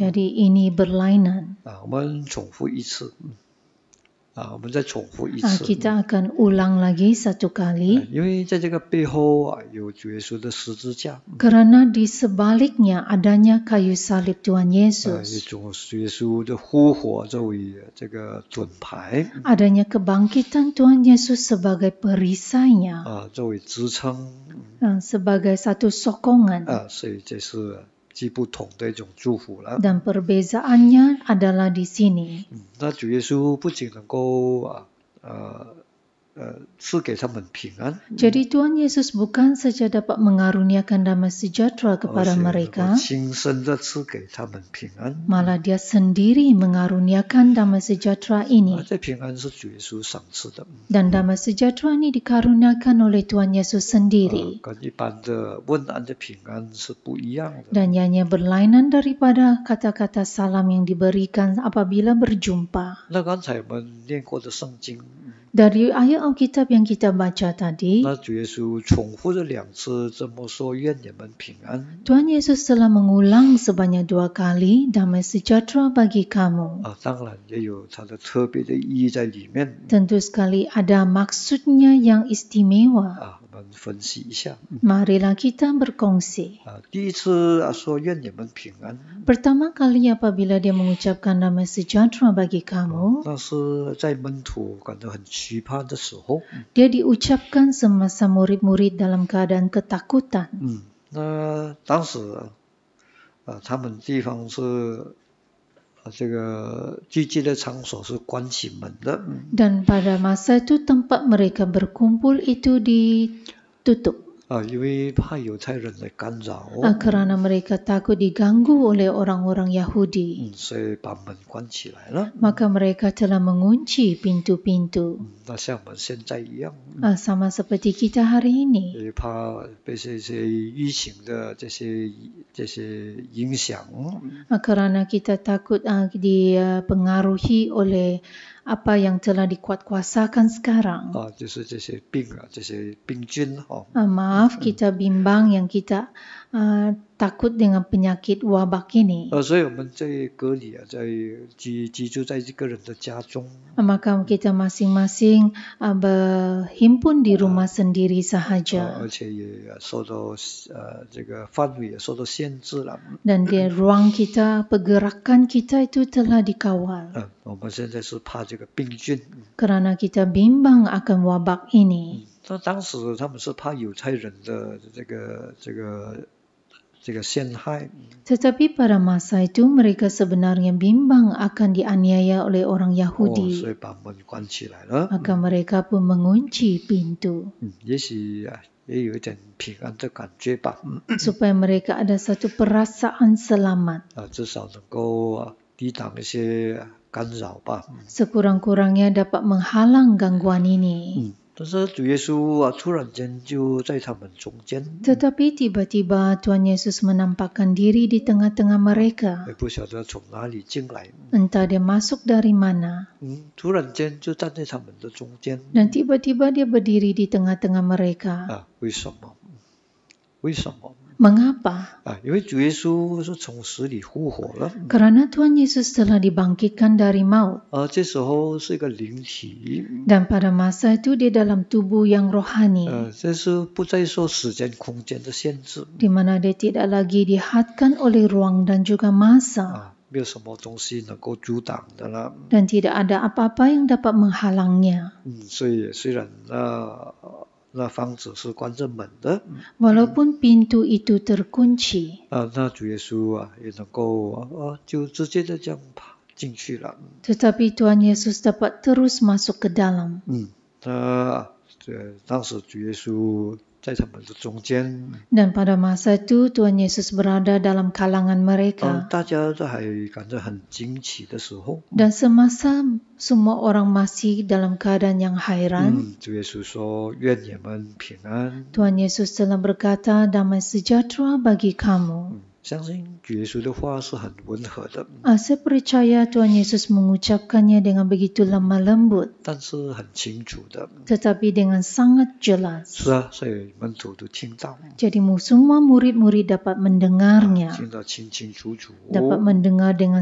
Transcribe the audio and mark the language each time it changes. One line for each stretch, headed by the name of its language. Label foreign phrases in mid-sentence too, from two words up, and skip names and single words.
Malay: Jadi ini berlainan.
Chinese: 我们重复一次。我们再重复一次。
Malay: Kita akan ulang lagi satu kali.
Chinese: 因为在这个背后有主耶稣的十字架。
Malay: Karena di sebaliknya adanya kayu salib Tuhan
Chinese: 有
Malay: Yesus.
Chinese: 主耶稣的复活作为这个盾牌。
Malay: Adanya kebangkitan Tuhan Yesus sebagai perisainya.
Chinese: 作为支撑。
Malay: Sebagai satu sokongan.
Chinese: 所以这是既不同的一种祝福了。
Malay: Dan perbezaannya adalah di sini.
Chinese: 那主耶稣不仅能够赐给他们平安，
Malay: Jadi Tuhan Yesus bukan saja dapat mengaruniakan damai sejahtera kepada
Chinese: 而且能
Malay: mereka,
Chinese: 够亲身的赐给他们平安。
Malay: malah dia sendiri mengaruniakan damai sejahtera ini.
Chinese: 这平安是主耶稣赏赐的，
Malay: Dan damai sejahtera ini dikaruniakan oleh Tuhan Yesus sendiri.
Chinese: 跟一般的问安的平安是不一样的。
Malay: Dan ianya berlainan daripada kata-kata salam yang diberikan apabila berjumpa.
Chinese: 那刚才我们念过的圣经，
Malay: Dari ayat Alkitab yang kita baca tadi,
Chinese: 那主耶稣重复了2次这么说：“愿你们平安。
Malay: Tuhan Yesus telah mengulang sebanyak 2 kali damai sejahtera bagi kamu.
Chinese: 当然也有它的特别的意义在里面。
Malay: Tentu sekali ada maksudnya yang istimewa.
Chinese: 我们分析一下。
Malay: Marilah kita berkongsi.
Chinese: 第一次说愿你们平安，
Malay: Pertama kali apabila dia mengucapkan damai sejahtera bagi kamu,
Chinese: 那是在门徒感到很惧怕的时候。
Malay: dia diucapkan semasa murid-murid dalam keadaan ketakutan.
Chinese: 那当时他们地方是这个聚集的场所是关起门的。
Malay: Dan pada masa itu tempat mereka berkumpul itu ditutup.
Chinese: 因为怕犹太人来干扰，
Malay: Karena mereka takut diganggu oleh orang-orang Yahudi.
Chinese: 所以把门关起来了。
Malay: Maka mereka telah mengunci pintu-pintu.
Chinese: 那像我们现在一样，
Malay: Sama seperti kita hari ini.
Chinese: 也怕被这些疫情的这些影响。
Malay: Karena kita takut dipengaruhi oleh apa yang telah dikuatkuasakan sekarang.
Chinese: 就是这些病这些病菌。
Malay: Maaf, kita bimbang yang kita takut dengan penyakit wabak ini.
Chinese: 所以我们在隔离在居住在一个人的家中。
Malay: Maka kita masing-masing berhimpun di rumah sendiri sahaja.
Chinese: 而且也受到这个范围也受到限制了。
Malay: Dan di ruang kita, pergerakan kita itu telah dikawal.
Chinese: 我们现在是怕这个病菌。
Malay: Karena kita bimbang akan wabak ini.
Chinese: 那当时他们是怕犹太人的这个陷害。
Malay: Tetapi pada masa itu mereka sebenarnya bimbang akan dianiaya oleh orang Yahudi.
Chinese: 所以把门关起来了。
Malay: Maka mereka pun mengunci pintu.
Chinese: 也许也有一点平安的感觉吧。
Malay: Supaya mereka ada satu perasaan selamat.
Chinese: 至少能够抵挡一些干扰吧。
Malay: Sekurang-kurangnya dapat menghalang gangguan ini.
Chinese: 但是主耶稣突然间就在他们中间。
Malay: Tetapi tiba-tiba Tuhan Yesus menampakkan diri di tengah-tengah mereka.
Chinese: 也不晓得从哪里进来。
Malay: Entah dia masuk dari mana.
Chinese: 突然间就站在他们的中间。
Malay: Dan tiba-tiba dia berdiri di tengah-tengah mereka.
Chinese: 为什么？为什么？
Malay: Mengapa?
Chinese: 因为主耶稣是从死里复活了。
Malay: Karena Tuhan Yesus telah dibangkitkan dari maut.
Chinese: 这时候是一个灵体。
Malay: Dan pada masa itu dia dalam tubuh yang rohani.
Chinese: 这是不再受时间空间的限制。
Malay: Di mana dia tidak lagi dihadkan oleh ruang dan juga masa.
Chinese: 没有什么东西能够阻挡的了。
Malay: Dan tidak ada apa-apa yang dapat menghalangnya.
Chinese: 所以虽然那房子是关着门的。
Malay: Walaupun pintu itu terkunci.
Chinese: 那主耶稣也能够就直接的这样进去了。
Malay: Tetapi Tuhan Yesus dapat terus masuk ke dalam.
Chinese: 当时主耶稣在他们的中间。
Malay: Dan pada masa itu Tuhan Yesus berada dalam kalangan mereka.
Chinese: 大家都还感到很惊奇的时候。
Malay: Dan semasa semua orang masih dalam keadaan yang hairan.
Chinese: 主耶稣说：“愿你们平安。”
Malay: Tuhan Yesus telah berkata, damai sejahtera bagi kamu.
Chinese: 相信主耶稣的话是很温和的，
Malay: Saya percaya Tuhan Yesus mengucapkannya dengan begitu lemah lembut,
Chinese: 但是很清楚的。
Malay: tetapi dengan sangat jelas.
Chinese: 是啊，所以门徒都听到，
Malay: Jadi semua murid-murid dapat mendengarnya,
Chinese: 听得清清楚楚。
Malay: dapat mendengar dengan